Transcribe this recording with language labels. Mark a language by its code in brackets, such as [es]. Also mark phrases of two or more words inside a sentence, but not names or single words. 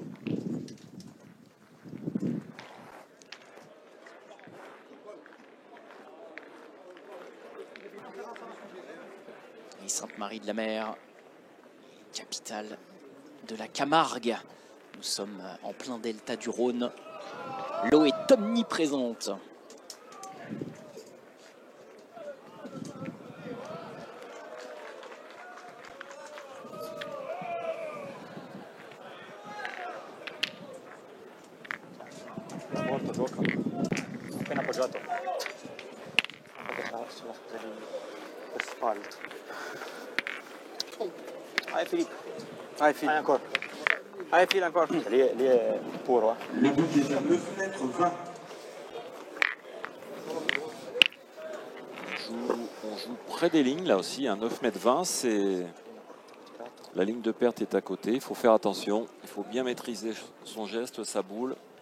[fr] Et Sainte-Marie-de-la-Mer, capitale de la Camargue. Nous sommes en plein delta du Rhône. L'eau est omniprésente. [it] Appena appoggiato. Sulla spalle. [fr] Allez Philippe. Allez Philippe. Allez encore. Allez Philippe encore. [it] Lì è puro. [fr] Le but est à 9 mètres 20. On joue près des lignes, là aussi, un 9,20 m, c'est... La ligne de perte est à côté, il faut faire attention, il faut bien maîtriser son geste, sa boule.